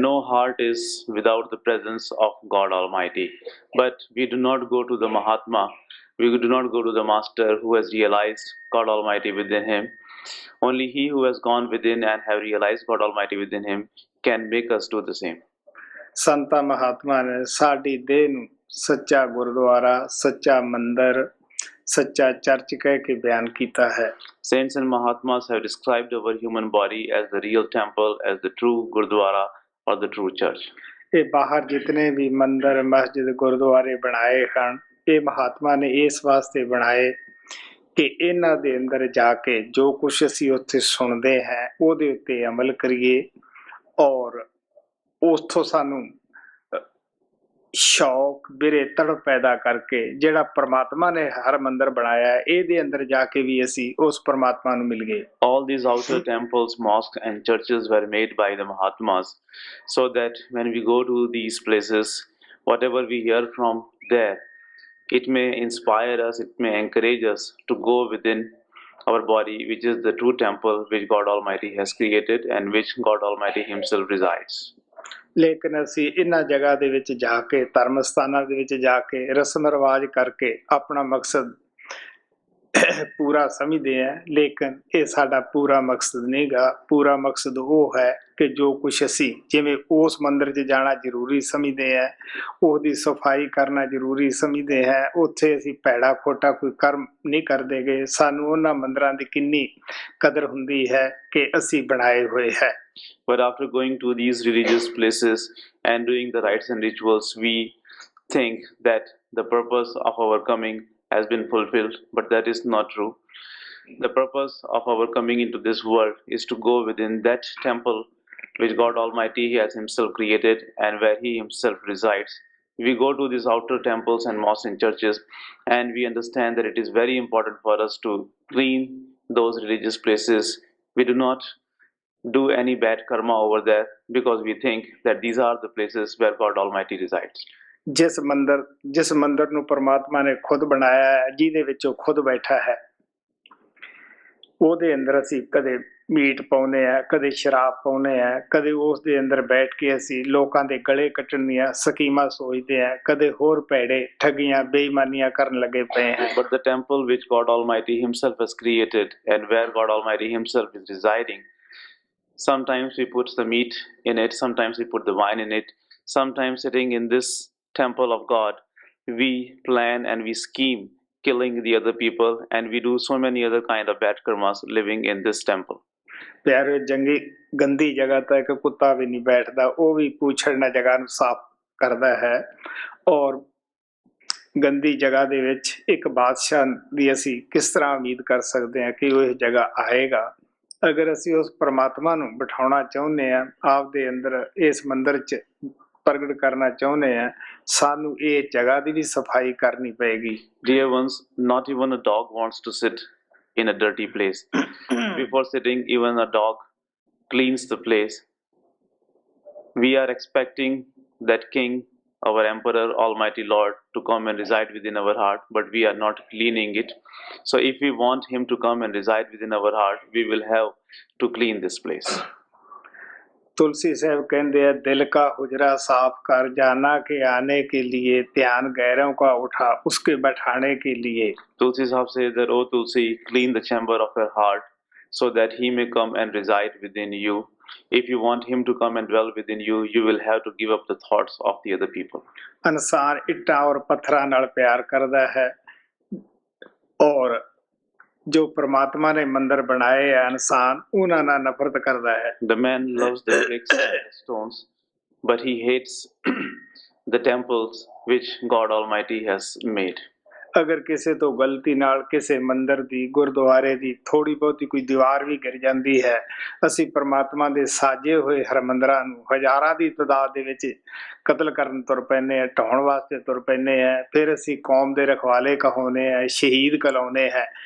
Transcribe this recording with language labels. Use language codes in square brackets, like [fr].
[en] No heart is without the presence of God Almighty, but we do not go to the Mahatma, we do not go to the Master who has realized God Almighty within him. Only he who has gone within and have realized God Almighty within him can make us do the same. [pa] ਸੰਤਾਂ ਮਹਾਤਮਾ ਨੇ ਸਾਡੀ ਦੇਹ ਨੂੰ ਸੱਚਾ ਗੁਰਦੁਆਰਾ, ਸੱਚਾ ਮੰਦਰ, ਸੱਚਾ church ਕਹਿ ਕੇ ਬਿਆਨ ਕੀਤਾ ਹੈ. [en] Saints and Mahatmas have described our human body as the real temple, as the true Gurdwara or the true church. [pa] ਇਹ ਬਾਹਰ ਜਿਤਨੇ ਵੀ ਮੰਦਰ, ਮਸਜਿਦ, ਗੁਰਦੁਆਰੇ ਬਣਾਏ ਹਨ, ਇਹ ਮਹਾਤਮਾ ਨੇ ਇਸ ਵਾਸਤੇ ਬਣਾਏ ਕਿ ਇਹਨਾਂ ਦੇ ਅੰਦਰ ਜਾ ਕੇ ਜੋ ਕੁਛ ਅਸੀਂ ਉੱਥੇ ਸੁਣਦੇ ਹਾਂ ਉਹਦੇ ਉੱਤੇ ਅਮਲ ਕਰੀਏ ਔਰ ਉੱਥੋਂ ਸਾਨੂੰ ਸ਼ੌਕ ਬਿਰੇ ਤੜਪ ਪੈਦਾ ਕਰਕੇ ਜਿਹੜਾ ਪਰਮਾਤਮਾ ਨੇ ਹਰ ਮੰਦਰ ਬਣਾਇਆ ਹੈ ਇਹਦੇ ਅੰਦਰ ਜਾ ਕੇ ਵੀ ਅਸੀਂ ਉਸ ਪਰਮਾਤਮਾ ਨੂੰ ਮਿਲ ਗਏ. [en] All these outer temples, mosques and churches were made by the Mahatmas, so that when we go to these places, whatever we hear from there, it may inspire us, it may encourage us to go within our body, which is the true temple which God Almighty has created and which God Almighty Himself resides. [pa] ਲੇਕਿਨ ਅਸੀਂ ਇਹਨਾਂ ਜਗ੍ਹਾ ਦੇ ਵਿੱਚ ਜਾ ਕੇ, ਧਰਮ ਸਥਾਨਾਂ ਦੇ ਵਿੱਚ ਜਾ ਕੇ ਰਸਮ ਰਿਵਾਜ ਕਰਕੇ ਆਪਣਾ ਮਕਸਦ ਪੂਰਾ ਸਮਝਦੇ ਹਾਂ, ਲੇਕਿਨ ਇਹ ਸਾਡਾ ਪੂਰਾ ਮਕਸਦ ਨਹੀਂ ਗਾ. ਪੂਰਾ ਮਕਸਦ ਉਹ ਹੈ ਕਿ ਜੋ ਕੁਛ ਅਸੀਂ ਜਿਵੇਂ ਉਸ ਮੰਦਰ 'ਚ ਜਾਣਾ ਜ਼ਰੂਰੀ ਸਮਝਦੇ ਹਾਂ, ਉਹਦੀ ਸਫਾਈ ਕਰਨਾ ਜ਼ਰੂਰੀ ਸਮਝਦੇ ਹਾਂ, ਉੱਥੇ ਅਸੀਂ ਭੈੜਾ ਖੋਟਾ ਕੋਈ ਕਰਮ ਨਹੀਂ ਕਰਦੇ ਗੇ. ਸਾਨੂੰ ਉਹਨਾਂ ਮੰਦਰਾਂ ਦੀ ਕਿੰਨੀ ਕਦਰ ਹੁੰਦੀ ਹੈ ਕਿ ਅਸੀਂ ਬਣਾਏ ਹੋਏ ਹੈ. [en] But after going to these religious places and doing the rites and rituals, we think that the purpose of our coming has been fulfilled, but that is not true. The purpose of our coming into this world is to go within that temple which God Almighty has Himself created and where He Himself resides. We go to these outer temples and mosques and churches, and we understand that it is very important for us to clean those religious places. We do not do any bad karma over there because we think that these are the places where God Almighty resides. [pa] ਜਿਸ ਮੰਦਰ ਨੂੰ ਪਰਮਾਤਮਾ ਨੇ ਖੁਦ ਬਣਾਇਆ ਹੈ, ਜਿਹਦੇ ਵਿੱਚ ਉਹ ਖੁਦ ਬੈਠਾ ਹੈ, ਉਹਦੇ ਅੰਦਰ ਅਸੀਂ ਕਦੇ ਮੀਟ ਪਾਉਂਦੇ ਆ, ਕਦੇ ਸ਼ਰਾਬ ਪਾਉਂਦੇ ਆ, ਕਦੇ ਉਸ ਦੇ ਅੰਦਰ ਬੈਠ ਕੇ ਅਸੀਂ ਲੋਕਾਂ ਦੇ ਗਲੇ ਕੱਟਣ ਦੀਆਂ ਸਕੀਮਾਂ ਸੋਚਦੇ ਆ, ਕਦੇ ਹੋਰ ਭੈੜੇ ਠੱਗੀਆਂ ਬੇਈਮਾਨੀਆਂ ਕਰਨ ਲੱਗੇ ਪਏ ਹਾਂ. [en] But the temple which God Almighty Himself has created and where God Almighty Himself is residing, sometimes we put the meat in it, sometimes we put the wine in it, sometimes sitting in this temple of God, we plan and we scheme killing the other people, and we do so many other kind of bad karmas living in this temple. [pa] ਪਿਆਰੇ ਗੰਦੀ ਜਗ੍ਹਾ ਤਾਂ ਇੱਕ ਕੁੱਤਾ ਵੀ ਨਹੀਂ ਬੈਠਦਾ, ਉਹ ਵੀ ਪੂਛੜ ਨਾਲ ਜਗ੍ਹਾ ਨੂੰ ਸਾਫ਼ ਕਰਦਾ ਹੈ. ਔਰ ਗੰਦੀ ਜਗ੍ਹਾ ਦੇ ਵਿੱਚ ਇੱਕ ਬਾਦਸ਼ਾਹ ਦੀ ਅਸੀਂ ਕਿਸ ਤਰ੍ਹਾਂ ਉਮੀਦ ਕਰ ਸਕਦੇ ਹਾਂ ਕਿ ਉਹ ਇਹ ਜਗ੍ਹਾ ਆਏਗਾ? ਅਗਰ ਅਸੀਂ ਉਸ ਪਰਮਾਤਮਾ ਨੂੰ ਬਿਠਾਉਣਾ ਚਾਹੁੰਦੇ ਹਾਂ, ਆਪਦੇ ਅੰਦਰ ਇਸ ਮੰਦਰ 'ਚ ਪ੍ਰਗਟ ਕਰਨਾ ਚਾਹੁੰਦੇ ਹਾਂ, ਸਾਨੂੰ ਇਹ ਜਗ੍ਹਾ ਦੀ ਵੀ ਸਫਾਈ ਕਰਨੀ ਪਏਗੀ. [en] Dear ones, not even a dog wants to sit in a dirty place. Before sitting, even a dog cleans the place. We are expecting that King, our Emperor, Almighty Lord, to come and reside within our heart, but we are not cleaning it. So if we want Him to come and reside within our heart, we will have to clean this place. [hi] तुलसी साहब कहते हैं, दिल का हुजरा साफ कर, जाना के आने के लिए, ध्यान गैरों का उठा उसके बैठाने के लिए. [en] Tulsi Sahib says that, oh Tulsi, clean the chamber of your heart so that He may come and reside within you. If you want him to come and dwell within you, you will have to give up the thoughts of the other people. [pa] ਇਨਸਾਨ ਇੱਟਾਂ ਔਰ ਪੱਥਰਾਂ ਨਾਲ ਪਿਆਰ ਕਰਦਾ ਹੈ ਔਰ ਜੋ ਪ੍ਰਮਾਤਮਾ ਨੇ ਮੰਦਰ ਬਣਾਏ ਹੈ ਇਨਸਾਨ ਉਹਨਾਂ ਨਾਲ ਨਫ਼ਰਤ ਕਰਦਾ ਹੈ। [en] The man loves the bricks and the stones, but he hates the temples which God Almighty has made. [pa] ਅਗਰ ਕਿਸੇ ਤੋਂ ਗਲਤੀ ਨਾਲ ਕਿਸੇ ਮੰਦਰ ਦੀ ਗੁਰਦੁਆਰੇ ਦੀ ਥੋੜੀ ਬਹੁਤੀ ਕੋਈ ਦੀਵਾਰ ਵੀ ਗਿਰ ਜਾਂਦੀ ਹੈ, ਅਸੀਂ ਪ੍ਰਮਾਤਮਾ ਦੇ ਸਾਜੇ ਹੋਏ ਹਰਮੰਦਰਾਂ ਨੂੰ ਹਜ਼ਾਰਾਂ ਦੀ ਤਾਦਾਦ ਦੇ ਵਿੱਚ ਕਤਲ ਕਰਨ ਤੁਰ ਪੈਂਦੇ ਹਾਂ, ਢਾਉਣ ਵਾਸਤੇ ਤੁਰ ਪੈਂਦੇ ਹਾਂ, ਫਿਰ ਅਸੀਂ ਕੌਮ ਦੇ ਰਖਵਾਲੇ ਕਹਾਉਂਦੇ ਹਾਂ, ਸ਼ਹੀਦ ਕਲਾਉਂਦੇ ਹੈ।